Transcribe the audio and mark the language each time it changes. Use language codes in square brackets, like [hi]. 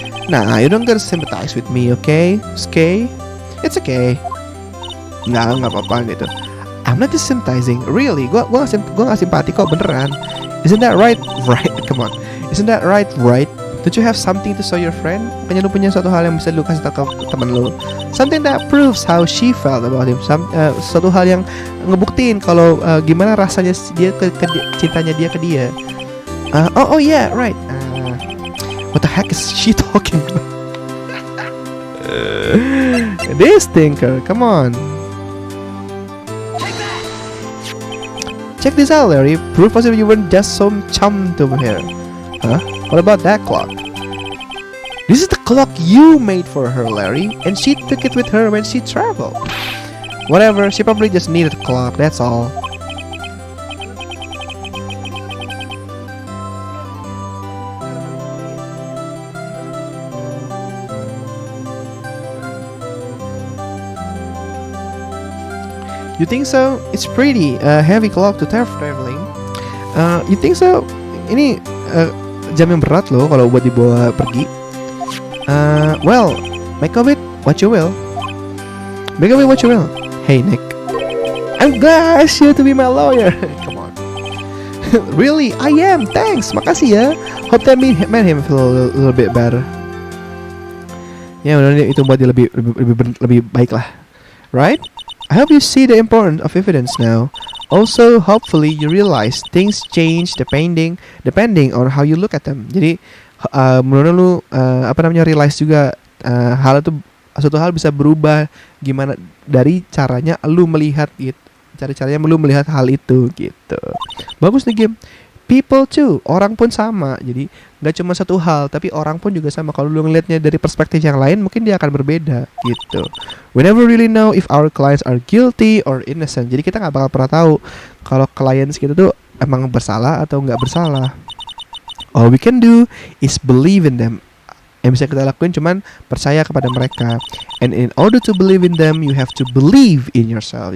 [en] Nah, you don't gotta sympathize with me, okay? It's okay. [id] Nggak apa-apa gitu. [en] I'm not just sympathizing, really. [id] Gua nggak simpati kok, beneran. [en] Isn't that right? Right, come on. Isn't that right? Don't you have something to show your friend? [id] Kayaknya lu punya suatu hal yang bisa lu kasih tahu ke teman lu. [en] Something that proves how she felt about him. [id] Suatu hal yang ngebuktiin kalau gimana rasanya dia cintanya dia ke dia. [en] Oh yeah, right. What the heck is she talking about? This thinker, come on. Check this out, Larry. Proof positive you weren't just some chum over here. Huh? What about that clock? This is the clock you made for her, Larry, and she took it with her when she traveled. Whatever, she probably just needed a clock, that's all. You think so? It's pretty heavy clock to traveling. You think so? [id] Ini jam yang berat loh kalau buat dibawa pergi. [en] Well, make of it what you will. Make of it what you will. Hey Nick, I'm glad I asked you to be my lawyer. Come on. Really, I am. Thanks. [id] Makasih ya. [en] Hope that made him feel a little bit better. [id] Ya, benar itu buat dia lebih baik lah. [en] Right? I hope you see the importance of evidence now. Also, hopefully you realize things change depending on how you look at them. [id] Jadi, menurut lu realize juga suatu hal bisa berubah gimana dari caranya lu melihat gitu. Caranya lu melihat hal itu gitu. Bagus nih game. [en] People too, [id] orang pun sama. Jadi nggak cuma satu hal, tapi orang pun juga sama. Kalau lu ngelihatnya dari perspektif yang lain, mungkin dia akan berbeda gitu. [en] We never really know if our clients are guilty or innocent. [id] Jadi kita nggak bakal pernah tahu kalau clients kita tuh emang bersalah atau nggak bersalah. [en] All we can do is believe in them. [id] Yang bisa kita lakuin cuman percaya kepada mereka. [en] And in order to believe in them, you have to believe in yourself.